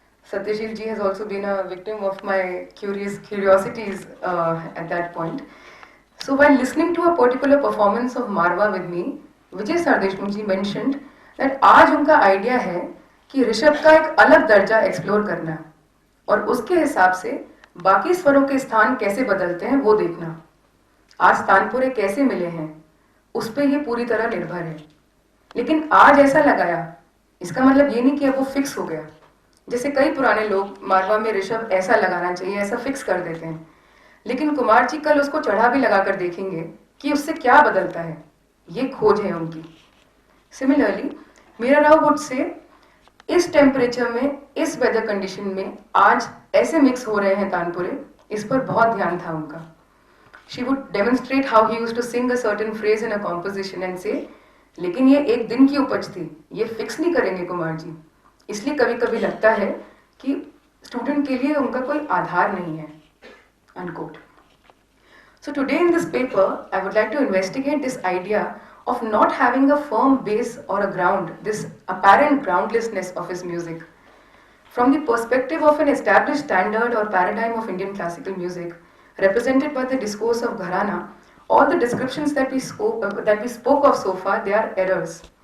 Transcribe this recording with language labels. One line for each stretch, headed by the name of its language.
English: Satyajit ji has also been a victim of my curiosities at that point. So while listening to a particular performance of Marwa with me, Vijay Sardeshmukh ji mentioned that
Hindi: आज उनका idea है कि ऋषभ का एक अलग दर्जा explore करना और उसके हिसाब से बाकी स्वरों के स्थान कैसे बदलते हैं वो देखना। आज तानपुरे कैसे मिले हैं उस पर ये पूरी तरह निर्भर है, लेकिन आज ऐसा लगाया इसका मतलब ये नहीं कि अब वो फिक्स हो गया। जैसे कई पुराने लोग मारवा में ऋषभ ऐसा लगाना चाहिए ऐसा फिक्स कर देते हैं, लेकिन कुमार जी कल उसको चढ़ा भी लगाकर देखेंगे कि उससे क्या बदलता है, ये खोज है उनकी। Similarly Meera Rao would say इस टेम्परेचर में, इस वेदर कंडीशन में आज ऐसे मिक्स हो रहे हैं तानपुरे, इस पर बहुत ध्यान था उनका।
English: she would demonstrate how he used to sing a certain phrase in a composition and say,
Hindi: लेकिन ये एक दिन की उपज थी, ये फिक्स नहीं करेंगे कुमार जी। इसलिए कभी कभी लगता है कि स्टूडेंट के लिए उनका कोई आधार नहीं है।
English: Unquote. So today in this paper, I would like to investigate this idea of not having a firm base or a ground, this apparent groundlessness of his music. From the perspective of an established standard or paradigm of Indian classical music, represented by the discourse of Gharana, all the descriptions that we spoke of so far, they are errors.